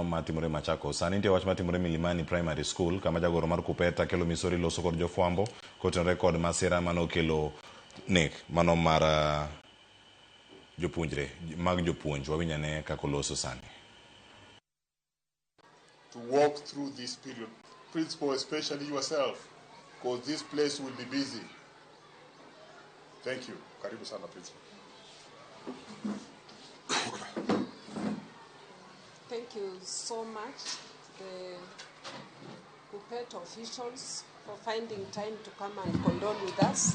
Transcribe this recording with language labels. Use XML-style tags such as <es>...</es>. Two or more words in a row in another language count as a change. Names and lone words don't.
<luo>matimore Machakos. Sani nitie wach matimore Milimani Primary School kama jagoro mar KUPPET Achiel Misori loso kod jofwambo kotenore kod masira manokelo nek mano mar jopuonjre mag jopuonj. Wawinyane kako loso sani.</luo> <en>To walk through this period, principal, especially yourself, because this place will be busy. Thank you.</en> <sw>Karibu sana,</sw> <en>principal. Thank you so much, the KUPPET officials, for finding time to come and condole with us.</en>